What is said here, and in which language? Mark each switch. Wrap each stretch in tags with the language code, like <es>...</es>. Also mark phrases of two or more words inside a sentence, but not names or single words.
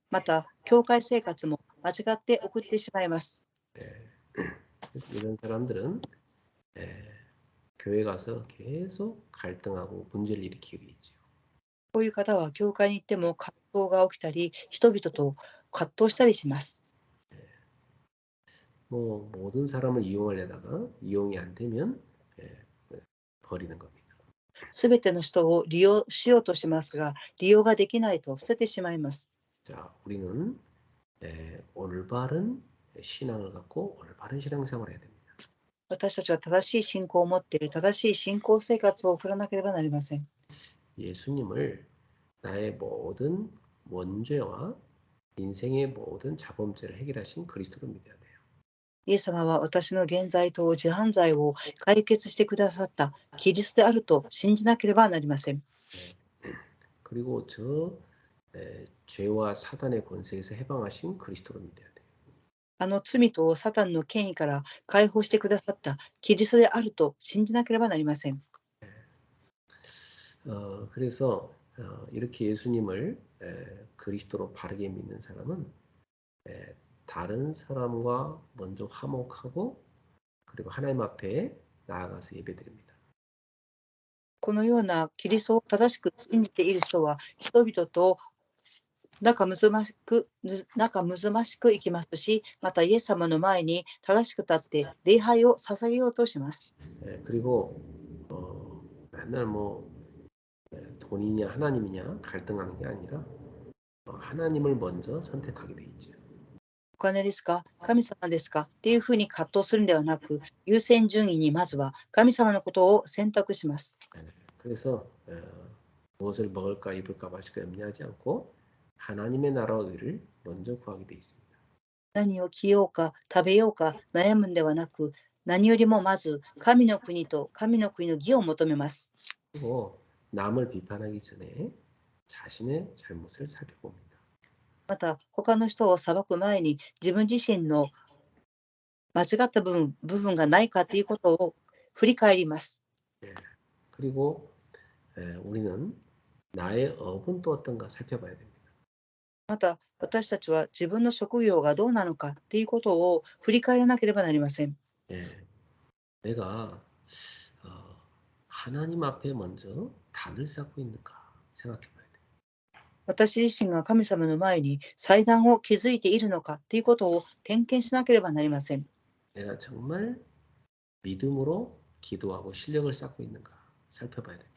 <ja>また、教会生活も間違って送ってしまいます。</ja> <ko>이런 사람들은 교회 가서 계속 갈등하고 문제를 일으키게 돼 있죠.</ko> <ja>こういう方は教会に行っても葛藤が起きたり、人々と葛藤したりします。</ja> <ko>모든 사람을 이용하려다가 이용이 안 되면 버리는 겁니다.</ko> <ja>すべての人を利用しようとしますが、利用ができないと捨ててしまいます。</ja> <ko>자, 우리는 올바른 신앙을 갖고 올바른 신앙생활을 해야 됩니다.</ko> <ja>私たちは正しい信仰を持って正しい信仰生活を送らなければなりません。</ja> <ko>예수님을 나의 모든 원죄와 인생의 모든 자범죄를 해결하신 그리스도를 믿어야 돼요.</ko> <ja>イエス様は私の現在と自犯罪を解決してくださったキリストであると信じなければなりません。</ja> <ko>그리고 죄와 사단의 권세에서 해방하신 그리스도를 믿어야 돼.</ko> <ja>あの罪とサタンの権威から解放してくださったキリストであると信じなければなりません。</ja> <ko>그래서 이렇게 예수님을 그리스도로 바르게 믿는 사람은 다른 사람과 먼저 화목하고 그리고 하나님 앞에 나아가서 예배드립니다.</ko> <ja>このようなキリストを正しく信じている人は人々と仲睦ましく生きますし、またイエス様の前に正しく立って礼拝を捧げようとします。</ja> <ko>그리고 맨날 돈이냐 하나님이냐 갈등하는 게 아니라 하나님을 먼저 선택하게 돼 있죠.</ko> <ja>お金ですか神様ですかっていうふうに葛藤するんではなく、優先順位にまずは神様のことを選択します。</ja> <ko>그래서 무엇을 먹을까 입을까 마실까 염려하지 않고 하나님의 나라와 의를 먼저 구하게 돼 있습니다.</ko> <ja>何を着ようか食べようか悩むんではなく、何よりもまず神の国と神の国の義を求めます。</ja> <ko>그리고 남을 비판하기 전에 자신의 잘못을 살펴봅니다.</ko> <ja>また他の人を裁く前に自分自身の間違った部分がないかということを振り返ります。</ja> <ko>그리고 우리는 나의 업은 또 어떤가 살펴봐야 됩니다.</ko> <ja>また私たちは自分の職業がどうなのかということを振り返らなければなりません。</ja> <ko>내가 하나님 앞에 먼저 단을 쌓고 있는가 생각해봐야 돼.</ko> <ja>私自身が神様の前に祭壇を築いているのかということを点検しなければなりません。</ja> <ko>내가 정말 믿음으로 기도하고 실력을 쌓고 있는가 살펴봐야 됩니다.</ko>